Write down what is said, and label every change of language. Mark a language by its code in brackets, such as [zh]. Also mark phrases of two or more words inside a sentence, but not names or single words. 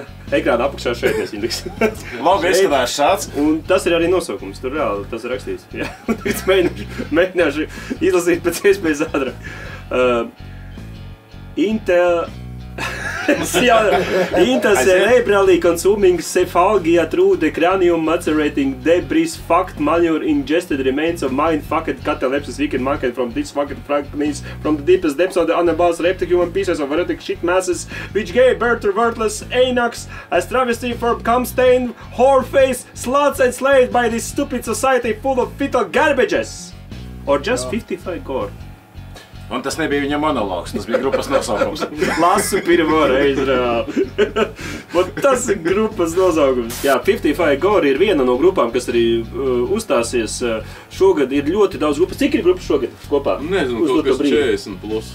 [lv] Ekrāna apakšā šeit mēs viņu liksim. Logo izskatās šāds. Un tas ir arī nosaukums, tur reāli tas ir rakstīts. Jā, mēģināšu izlasīt pēc iespējas ātrāk. [en] Intercerebrally consuming cephalgia through the cranium macerating debris fucked manure ingested remains of mind fucked catalepsis weakened market from this fucked fragments from the deepest depths of the unabased repticulum pieces of erotic shit masses which gave birth to worthless anox as travesty for cum-stained whoreface sluts enslaved by this stupid society full of fetal garbages or just 55 gore. [lv] Un tas nebija viņa monologs, tas bija grupas nosaukums. Lasu pirmo reizi reāli. Tas ir grupas nosaukums. Jā, 55 Gore ir viena no grupām, kas arī uzstāsies šogad. Ir ļoti daudz grupas. Cik ir grupas šogad kopā? Nezinu, kaut kas 40 plus.